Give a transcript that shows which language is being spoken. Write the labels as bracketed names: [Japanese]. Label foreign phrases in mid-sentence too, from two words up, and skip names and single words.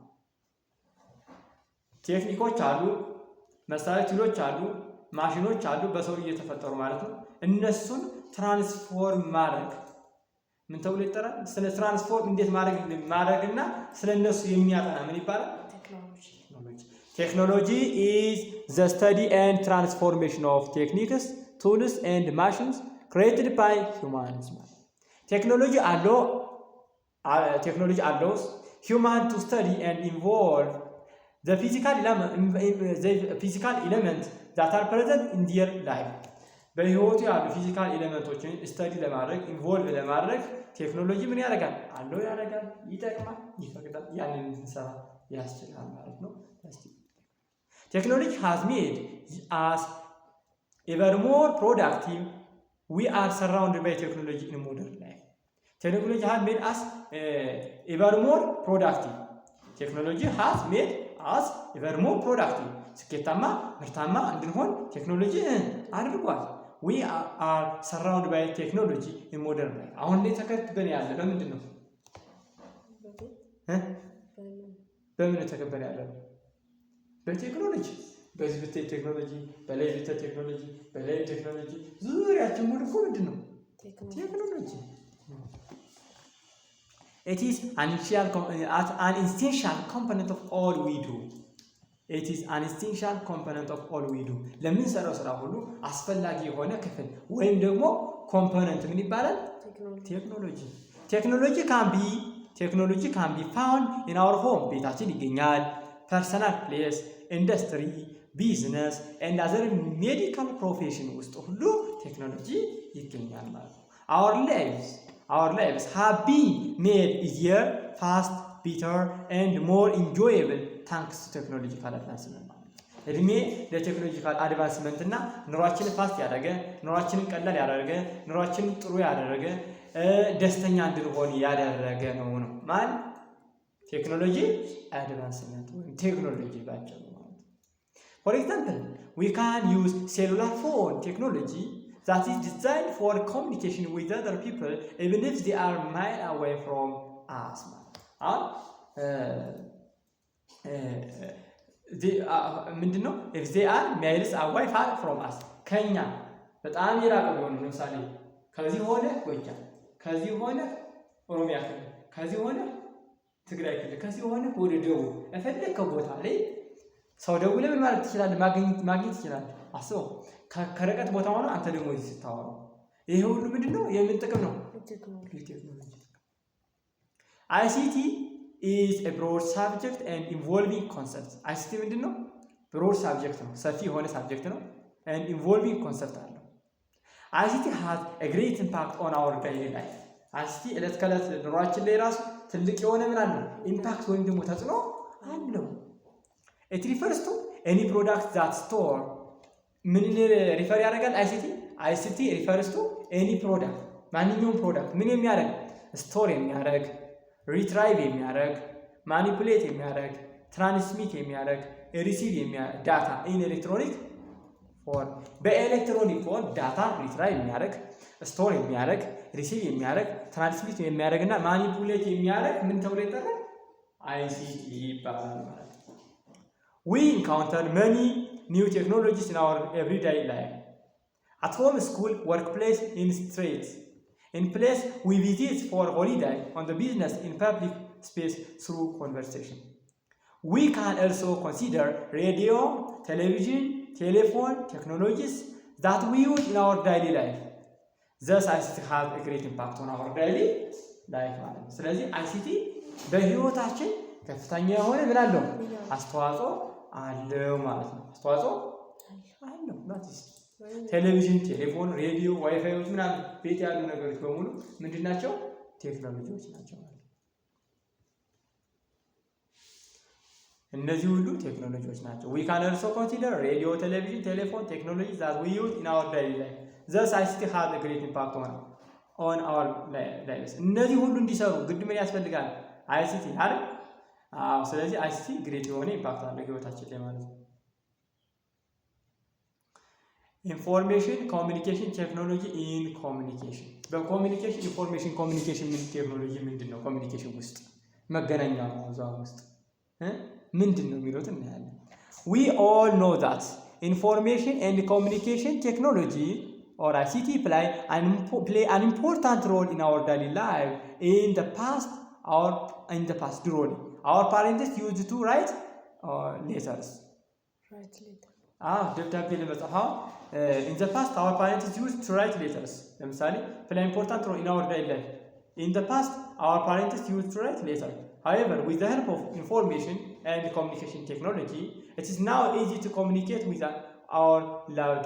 [Amharic] ቴክኒኮች አሉ፣ መሳሪያ ቱሎች አሉ፣ ማሽኖች አሉ በሰው እየተፈጠሩ ማለት ነው። እነሱን ትራንስፎርም ማድረግ ምን ተብሎ ይጠራል? ስለ ትራንስፎርም እንዴት ማድረግና ስለነሱ የሚያጠና ምን ይባላል? [English] Technology is the study and transformation of techniques, tools and machines created by humans. Technology allows humans to study and evolve the physical elements that are present in their life. [Amharic] በህይወቱ ያሉ ፊዚካል ኤሌመንቶችን ስታዲ ለማድረግ ኢንቮልቭ ለማድረግ ቴክኖሎጂ ምን ያደርጋል? አለው ያደርጋል፣ ይጠቅማል፣ ይፈቅዳል። ያንን እንሰራ ያስችላል ማለት ነው። [English] Technology has made us ever more productive. We are surrounded by technology in modern life. Technology has made us ever more productive. Technology has made us ever more productive. [Amharic] ስኬታማ ምርታማ እንድንሆን ቴክኖሎጂ አድርጓል። [English] We are surrounded by technology in modern life. [Amharic] አሁን ላይ ተከበን ያለ ለምንድን ነው? በምን ተከበን ያለ ነው? በቴክኖሎጂ። በዚህ ብታይ ቴክኖሎጂ፣ በላይ ብታይ ቴክኖሎጂ፣ በላይ ቴክኖሎጂ፣ ዙሪያችን ሙሉ እኮ ምንድን ነው? [English] ቴክኖሎጂ። It is an essential component of all we do. It is an essential component of all we do. [Amharic] ለምንሰራው ስራ ሁሉ አስፈላጊ የሆነ ክፍል ወይም ደግሞ ኮምፖነንት ምን ይባላል? [English] ቴክኖሎጂ። ቴክኖሎጂ can be found in our home. [Amharic] ቤታችን ይገኛል። [English] personal place, industry, business and other medical profession [Amharic] ውስጥ ሁሉ ቴክኖሎጂ ይገኛል ማለት ነው። [English] Our lives have been made easier, fast, better and more enjoyable thanks to technological advancement. [Amharic] እድሜ ለቴክኖሎጂካል አድቫንስመንት እና ኑሯችንን ፋስት ያደረገ፣ ኑሯችንን ቀላል ያደረገ፣ ኑሯችንን ጥሩ ያደረገ፣ ደስተኛ እንድንሆን ያደረገ ነው። ማን? ቴክኖሎጂ አድቫንስመንት ወይም ቴክኖሎጂ ባጭሩ ማለት ነው። [English] For example, we can use cellular phone technology that is designed for communication with other people even if they are miles away from us. [Amharic] ምንድነው? [English] if they are miles away from us [Amharic] ከኛ በጣም የራቀ ቢሆኑ ለምሳሌ ከዚህ ሆነ ጎጃም፣ ከዚህ ሆነ ኦሮሚያ ክልል፣ ከዚህ ሆነ ትግራይ ክልል፣ ከዚህ ሆነ ወደ ደቡብ የፈለከው ቦታ ላይ ሰው ደውለህ ምን ማለት ትችላለህ? ማግኘት ትችላለህ። አስበው ከርቀት ቦታ ሆነ አንተ ደግሞ እዚህ ስታወራው ይሄ ሁሉ ምንድነው? የምን ጥቅም ነው? [English] ቴክኖሎጂ። ICT is a broad subject and involving concepts. ICT ምንድነው? broad subject ነው፣ [Amharic] ሰፊ የሆነ ሳብጀክት ነው [English] and involving concept አለው። ICT has a great impact on our daily life. [Amharic] ICT እለት ከእለት ኑሯችን ላይ ራሱ ትልቅ የሆነ ምን አለው? ኢምፓክት ወይም ደግሞ ተጽዕኖ አለው። [English] It refers to any product that store [Amharic] ምን ሪፈር ያደርጋል? [English] ICT refers to any product [Amharic] ማንኛውም ፕሮዳክት ምን የሚያደርግ? ስቶር የሚያደርግ፣ ሪትራይቭ የሚያደርግ፣ ማኒፑሌት የሚያደርግ፣ ትራንስሚት የሚያደርግ፣ ሪሲቭ የሚያደርግ [English] data in electronic form [Amharic] በኤሌክትሮኒክ ፎርም ዳታ ሪትራይቭ የሚያደርግ፣ ስቶር የሚያደርግ፣ ሪሲቭ የሚያደርግ፣ ትራንስሚት የሚያደርግ እና ማኒፑሌት የሚያደርግ ምን ተብሎ ይጠራል? [English] ICT [Amharic] ይባላል ማለት ነው። [English] We encounter many new technologies in our everyday life. At home, school, workplace, in streets. In place we visit for holiday, on the business, in public space through conversation. We can also consider radio, television, telephone technologies that we use in our daily life. Thus, ICT has a great impact on our daily life. [Amharic] ስለዚህ ICT በህይወታችን ከፍተኛ የሆነ ምን አለው? አስተዋጽኦ አለው ማለት ነው። አስተዋጽኦ አለው ማለት ነው። ቴሌቪዥን፣ ቴሌፎን፣ ሬዲዮ፣ ዋይፋዮች ምናምን ቤት ያሉ ነገሮች በሙሉ ምንድናቸው? ቴክኖሎጂዎች ናቸው ማለት ነው። እነዚህ ሁሉ ቴክኖሎጂዎች ናቸው። [English] we can also consider radio, television, telephone technologies that we use in our daily life. Thus ICT has a great impact on our lives. [Amharic] እነዚህ ሁሉ እንዲሰሩ ግድ ምን ያስፈልጋል? ICT አይደል? ስለዚህ ICT ግሬት የሆነ ኢምፓክት አለው ህይወታችን ላይ ማለት ነው። [English] information communication technology in communication [Amharic] በኮሚኒኬሽን [English] information communication [Amharic] ምን ቴክኖሎጂ ምንድነው? ኮሚኒኬሽን ውስጥ መገናኛ ነው። እዛው ውስጥ ምንድነው የሚሉት እናያለን። [English] We all know that information and communication technology or ICT play an important role in our daily life. In the past our parents used to write letters. [Amharic] ደብዳቤ ለመጻፍ [English] in the past our parents used to write letters. ለምሳሌ play important role in our daily life. In the past our parents used to write letters. However, with the help of information and communication technology, it is now easy to communicate with our loved ones.